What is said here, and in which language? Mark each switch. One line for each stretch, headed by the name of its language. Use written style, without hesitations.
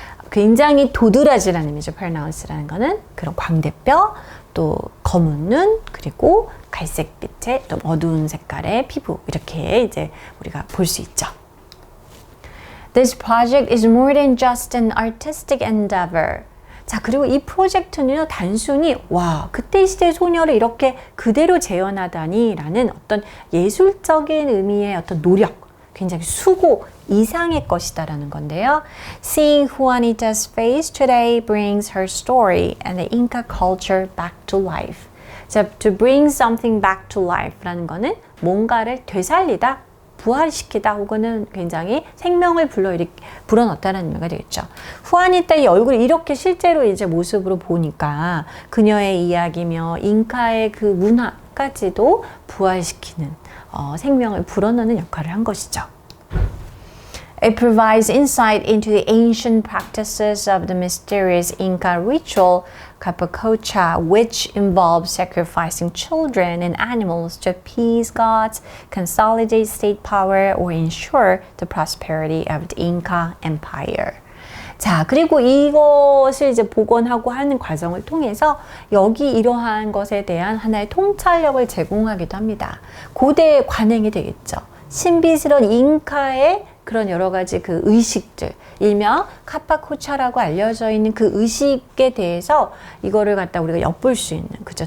Korean: 굉장히 도드라지라는 의미죠. pronounced라는 거는 그런 광대뼈, 또 검은 눈, 그리고 갈색빛의 좀 어두운 색깔의 피부, 이렇게 이제 우리가 볼 수 있죠.
English: This project is more than just an artistic endeavor.
Korean: 자, 그리고 이 프로젝트는 단순히 와, 그때 시대의 소녀를 이렇게 그대로 재현하다니 라는 어떤 예술적인 의미의 어떤 노력, 굉장히 수고 이상의 것이다라는 건데요.
English: Seeing Juanita's face today brings her story and the Inca culture back to life.
Korean: 자,
English: to bring something back to life
Korean: 라는 거는 뭔가를 되살리다, 부활시키다 혹은 굉장히 생명을 불어넣다라는 의미가 되겠죠. 후아니타의 얼굴을 이렇게 실제로 이제 모습으로 보니까 그녀의 이야기며 잉카의 그 문화까지도 부활시키는 생명을 불어넣는 역할을 한 것이죠.
English: It provides insight into the ancient practices of the mysterious Inca ritual Capacocha, which involves sacrificing children and animals to appease gods, consolidate state power, or ensure the prosperity of the Inca Empire.
Korean: 자, 그리고 이것을 이제 복원하고 하는 과정을 통해서 여기 이러한 것에 대한 하나의 통찰력을 제공하기도 합니다. 고대의 관행이 되겠죠. 신비스러운 잉카의 그런 여러 가지 그 의식들, 일명 카파코차라고 알려져 있는 그 의식에 대해서 이거를 갖다 우리가 엿볼 수 있는, 그죠?